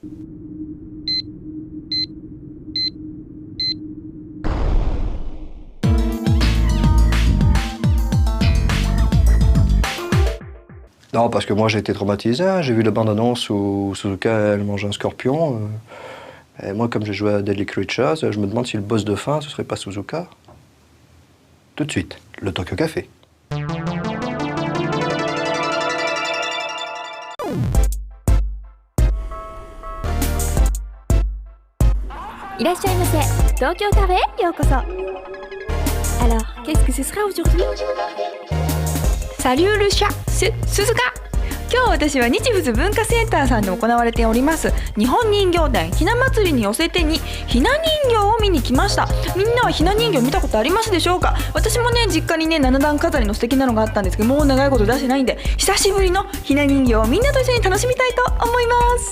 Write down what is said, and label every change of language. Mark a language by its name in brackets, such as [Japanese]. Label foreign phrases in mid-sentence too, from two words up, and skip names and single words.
[French] Non, parce que moi j'ai été traumatisé, hein. J'ai vu la bande-annonce où Suzuka elle mange un scorpion. Et moi, comme j'ai joué à Deadly Creatures, je me demande si le boss de fin, ce serait pas Suzuka. Tout de suite, le Tokyo Café. [Japanese] いらっしゃいませ。東京カフェへようこそ。 [French] Alors, qu'est-ce que ce sera aujourd'hui? Salut le chat, c'est Suzuka。 [Japanese] 今日私は日仏文化センターさんで行われております日本人形展ひな祭りに寄せてにひな人形を見に来ました。みんなはひな人形見たことありますでしょうか？私もね実家にね7段飾りの素敵なのがあったんですけど、もう長いこと出してないんで久しぶりのひな人形をみんなと一緒に楽しみたいと思います。